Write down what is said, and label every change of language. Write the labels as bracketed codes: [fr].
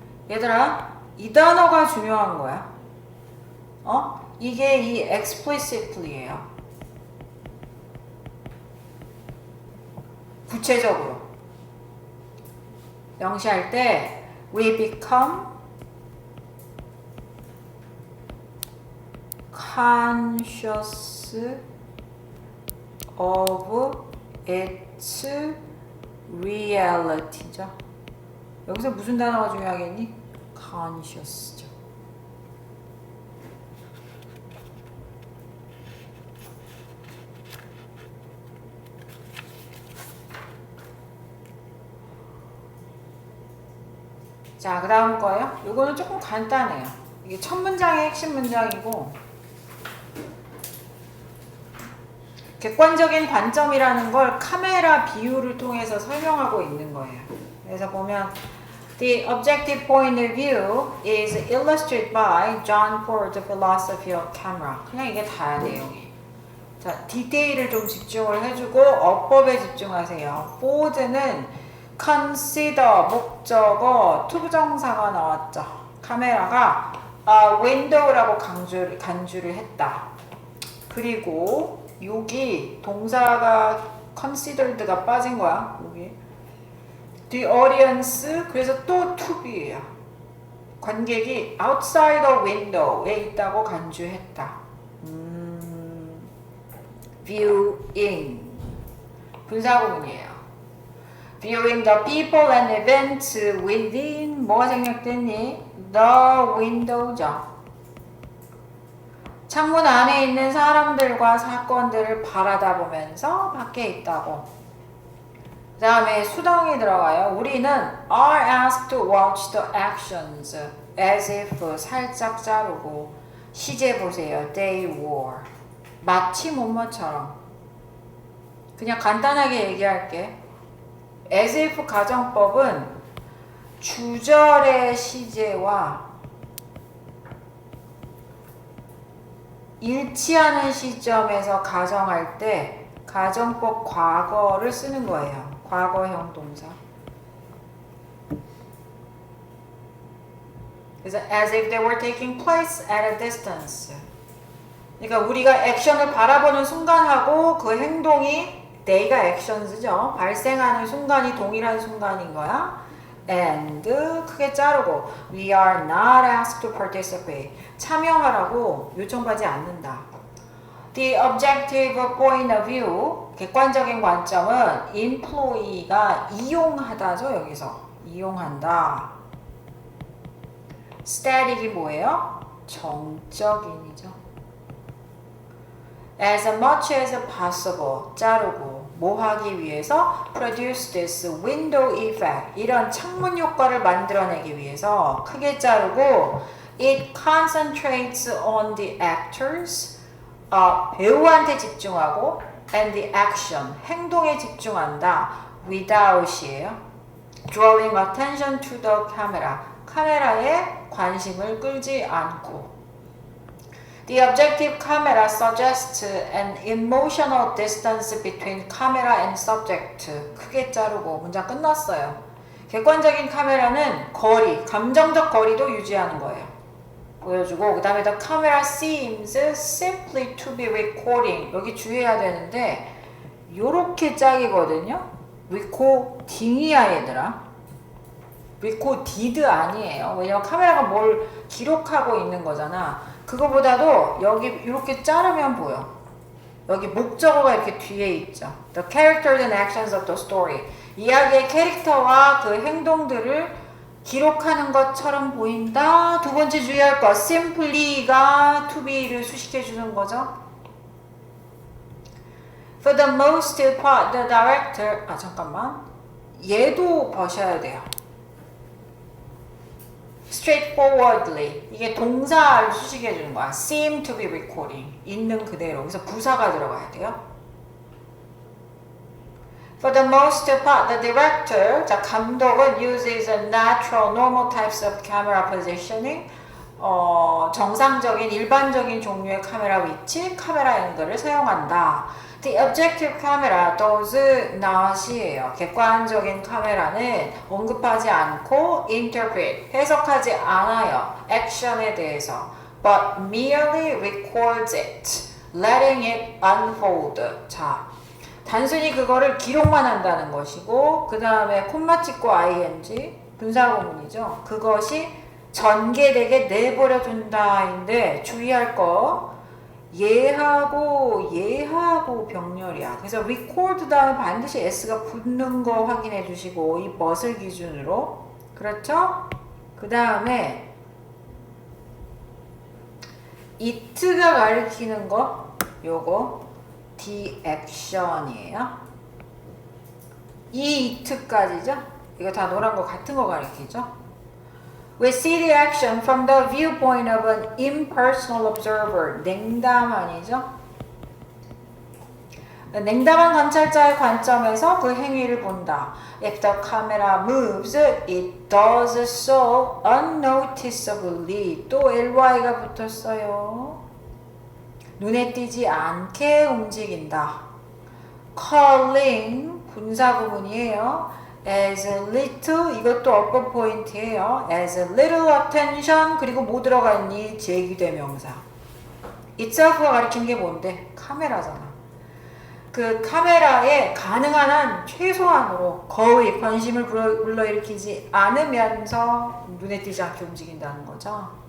[ko] 얘들아, 이 단어가 중요한 거야. 이게 이 explicitly예요. 구체적으로 명시할 때 [en] we become conscious of its reality죠. [ko] 여기서 무슨 단어가 중요하겠니? [en] conscious죠. [ko] 자, 그 다음 거예요. 이거는 조금 간단해요. 이게 첫 문장의 핵심 문장이고 객관적인 관점이라는 걸 카메라 비유를 통해서 설명하고 있는 거예요. 그래서 보면 [en] The objective point of view is illustrated by John Ford's philosophy of camera. [ko] 그냥 이게 다야 내용이. 자, 디테일을 좀 집중을 해주고 어법에 집중하세요. Ford는 consider 목적어 투부정사가 나왔죠. 카메라가 window라고 간주를 했다. 그리고 여기 동사가 considered가 빠진 거야. 여기 [en] the audience [ko] 그래서 또 to be예요. 관객이 [en] outside the window에 [ko] 있다고 간주했다. viewing 분사구문이에요. [en] Viewing the people and events within [ko] 뭐가 생략됐니? [en] The window죠. [ko] 창문 안에 있는 사람들과 사건들을 바라다보면서 밖에 있다고. 그 다음에 수동이 들어가요. 우리는 [en] are asked to watch the actions. [ko] as if 살짝 자르고 시제 보세요. They were 마치 뭐뭐처럼 그냥 간단하게 얘기할게. as if 가정법은 주절의 시제와 일치하는 시점에서 가정할 때 가정법 과거를 쓰는 거예요. 과거형 동사. 그래서 [en] as if they were taking place at a distance. [ko] 그러니까 우리가 액션을 바라보는 순간하고 그 행동이 they가 actions죠. 발생하는 순간이 동일한 순간인 거야. [en] and [ko] 크게 자르고 [en] we are not asked to participate. [ko] 참여하라고 요청받지 않는다. [en] The objective point of view, [ko] 객관적인 관점은 employee가 이용하다죠. 여기서 이용한다. static이 뭐예요? 정적인이죠. [en] as much as possible [ko] 자르고 뭐 하기 위해서 [en] produce this window effect [ko] 이런 창문 효과를 만들어내기 위해서 크게 자르고 [en] it concentrates on the actors [ko] 배우한테 집중하고 [en] and the action [ko] 행동에 집중한다 [en] without이에요. drawing attention to the camera [ko] 카메라에 관심을 끌지 않고 [en] The objective camera suggests an emotional distance between camera and subject. [ko] 크게 자르고 문장 끝났어요. 객관적인 카메라는 거리, 감정적 거리도 유지하는 거예요. 보여주고 그 다음에 [en] the camera seems simply to be recording. [ko] 여기 주의해야 되는데 요렇게 짝이거든요. recording이야 얘들아. recorded 아니에요. 왜냐면 카메라가 뭘 기록하고 있는 거잖아. 그거보다도 여기 이렇게 자르면 보여. 여기 목적어가 이렇게 뒤에 있죠. [en] The characters and actions of the story. [ko] 이야기의 캐릭터와 그 행동들을 기록하는 것처럼 보인다. 두 번째 주의할 거 simply가 to be를 수식해 주는 거죠. [en] For the most part, the director [ko] 잠깐만. 얘도 보셔야 돼요. straightforwardly 이게 동사를 수식해 주는 거야. [en] seem to be recording [ko] 있는 그대로. 그래서 부사가 들어가야 돼요. [en] For the most part, the director, [ko] 자 감독은 [en] uses a natural, normal types of camera positioning. [ko] 정상적인 일반적인 종류의 카메라 위치, 카메라 앵글을 사용한다. [en] The objective camera does not이에요. [ko] 객관적인 카메라는 언급하지 않고 interpret, 해석하지 않아요. 액션에 대해서. [en] But merely records it, letting it unfold. [ko] 자, 단순히 그거를 기록만 한다는 것이고 그 다음에 콤마 찍고 ing, 분사구문이죠. 그것이 전개되게 내버려 둔다인데 주의할 거 얘하고 병렬이야. 그래서 record 다음에 반드시 s가 붙는 거 확인해 주시고 이 but을 기준으로 그렇죠? 그 다음에 it가 가리키는 거 요거 the action이에요. 이 it까지죠? 이거 다 노란 거 같은 거 가리키죠? [en] We see the action from the viewpoint of an impersonal observer. [ko] 냉담 아니죠? 냉담한 관찰자의 관점에서 그 행위를 본다. [en] If the camera moves, it does so unnoticeably. [ko] 또 ly가 붙었어요. 눈에 띄지 않게 움직인다. Calling, 분사구문이에요. as little, 이것도 upper point이에요. [en] as little attention, [ko] 그리고 뭐 들어가 있니? 제기대명사. itself가 가리킨 게 뭔데? 카메라잖아. 그 카메라에 가능한 한 최소한으로 거의 관심을 불러일으키지 않으면서 눈에 띄지 않게 움직인다는 거죠.